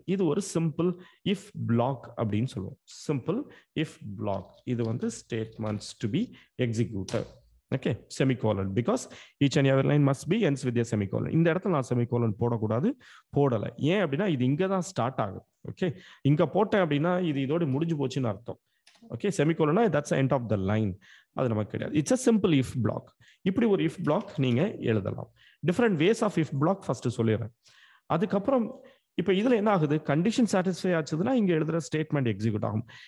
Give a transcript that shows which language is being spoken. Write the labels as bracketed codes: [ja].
[ta] இது ஒரு simple if block அப்படின்னு சொல்லுவோம். [en] Simple if block. [ta] இது வந்து [en] statements to be executed. Okay, semicolon, because each and every line must be ends with a semicolon. [ta] இந்த இடத்துல நான் semicolon போடக்கூடாது, போடலை. ஏன் அப்படின்னா இது இங்கே தான் ஸ்டார்ட் ஆகுது. ஓகே, இங்கே போட்டேன் அப்படின்னா இது இதோட முடிஞ்சு போச்சுன்னு அர்த்தம். Okay, செமிகோலனா [en] That's end of the line. [ta] அது நமக்கு கிடையாது. [en] It's a simple if block. [ta] இப்படி ஒரு இஃப் பிளாக் நீங்க எழுதலாம். Different ways of if black first சொல்லிடுறேன். அதுக்கப்புறம் இப்போ இதுல என்ன ஆகுது, கண்டிஷன் சாட்டிஸ்ஃபை ஆச்சுதுன்னா இங்க எழுதுற ஸ்டேட்மெண்ட் எக்ஸிக்யூட் ஆகும்.